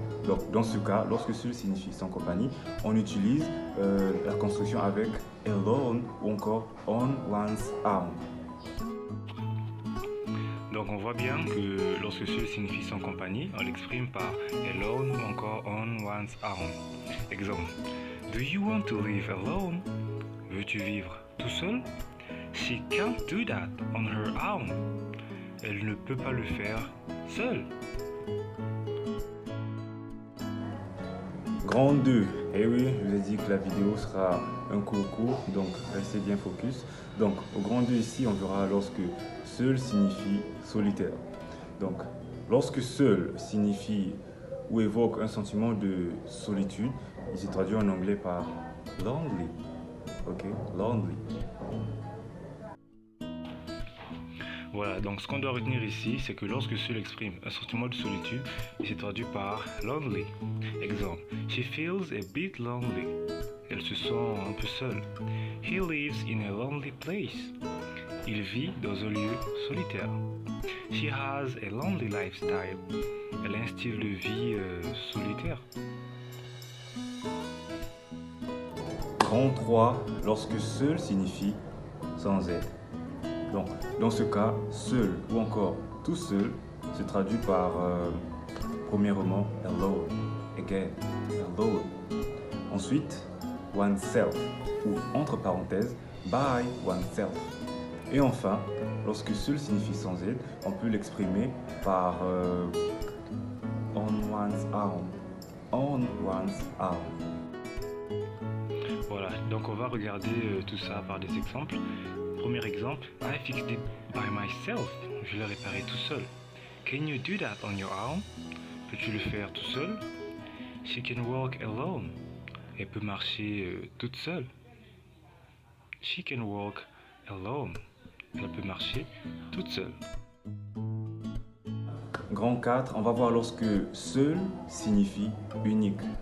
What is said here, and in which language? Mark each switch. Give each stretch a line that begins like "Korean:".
French: Donc, dans ce cas, lorsque seul signifie sans compagnie, on utilise la construction avec alone ou encore on one's own. Donc on voit bien que lorsque seul signifie sans compagnie, on l'exprime par alone ou encore on one's own.
English: Exemple, do you want to live alone?
French: Veux-tu vivre tout seul?
English: She can't do that on her own.
French: Elle ne peut pas le faire seule. Grand 2, et oui, je vous ai dit que la vidéo sera un court, donc restez bien focus. Donc au grand 2 ici, on verra lorsque seul signifie solitaire. Donc lorsque seul signifie ou évoque un sentiment de solitude, il se traduit en anglais par lonely. Ok, lonely. Voilà, donc ce qu'on doit retenir ici, c'est que lorsque seul exprime un sentiment de solitude, il se traduit par lonely.
English: Exemple, she feels a bit lonely.
French: Elle se sent un peu seule.
English: He lives in a lonely place.
French: Il vit dans un lieu solitaire.
English: She has a lonely lifestyle.
French: Elle a un style de vie solitaire. Grand 3, lorsque seul signifie sans aide. Donc, dans ce cas, seul ou encore tout seul se traduit par, premièrement, alone, again, alone. Ensuite, oneself, ou entre parenthèses, by oneself. Et enfin, lorsque seul signifie sans aide, on peut l'exprimer par on one's own, on one's own. Voilà, donc on va regarder tout ça par des exemples. Premier exemple,
English: I fixed it by myself.
French: Je l'ai réparé tout seul.
English: Can you do that on your own?
French: Peux-tu le faire tout seul?
English: She can walk alone.
French: Elle peut marcher toute seule.
English: She can walk alone.
French: Elle peut marcher toute seule. Grand 4, on va voir lorsque seul signifie unique.